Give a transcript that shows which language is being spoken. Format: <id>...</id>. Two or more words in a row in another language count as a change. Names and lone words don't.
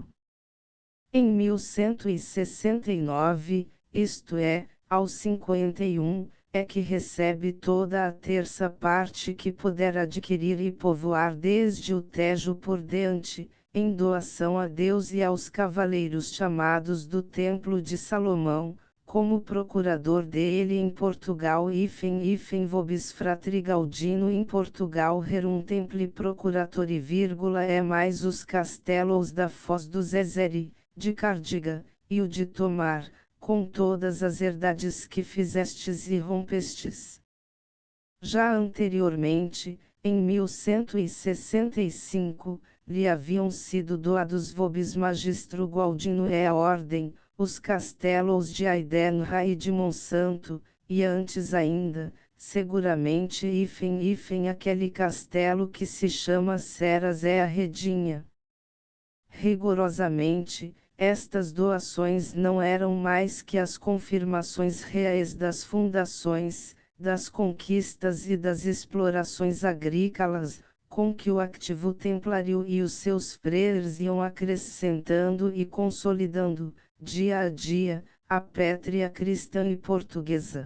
<pt>Em 1169, isto é, aos 51, é que recebe toda a terça parte que puder adquirir e povoar desde o Tejo por diante, em doação a Deus e aos cavaleiros chamados do Templo de Salomão, como procurador dele em Portugal hífen</pt> <la>vobis fratri Galdino</la> <pt>em Portugal</pt> <la>rerum templi procuratori</la> <pt>é mais os castelos da Foz do Zezere, de Cardiga, e o de Tomar, com todas as herdades que fizestes e rompestes. Já anteriormente, em 1165, lhe haviam sido doados</pt> <la>vobis magistro Galdino</la> <pt>e a ordem, os castelos de Aidenra e de Monsanto, e antes ainda, seguramente hífen aquele castelo que se chama Ceras é a Redinha. Rigorosamente, estas doações não eram mais que as confirmações reais das fundações, das conquistas e das explorações agrícolas, com que o ativo templário e os seus freires iam acrescentando e consolidando, dia a dia, a pátria cristã e portuguesa.</pt>